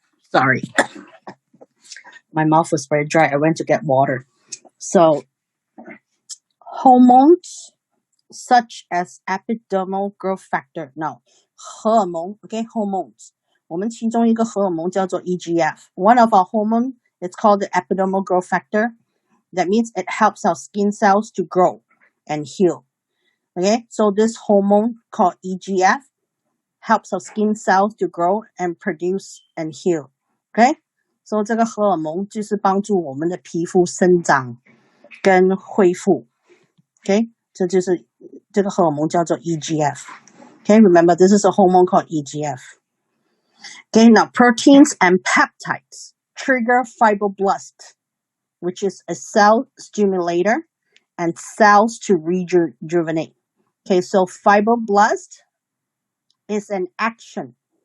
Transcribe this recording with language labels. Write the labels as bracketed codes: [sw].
[en] Sorry. My mouth was very dry. I went to get water. So, hormones such as epidermal growth factor. Now, 荷尔蒙 okay, hormones. [zh] 我们其中一个荷尔蒙叫做 EGF. [en] One of our hormone is called the epidermal growth factor. That means it helps our skin cells to grow and heal. Okay, so this hormone called EGF helps our skin cells to grow and produce and heal. [zh] Okay, so 这个荷尔蒙就是帮助我们的皮肤生长跟恢复。 Okay, 这就是这个荷尔蒙叫做 EGF. [en] Okay, remember this is a hormone called EGF. Okay, now proteins and peptides trigger fibroblast, which is a cell stimulator and cells to rejuvenate. Okay, so fibroblast is an action.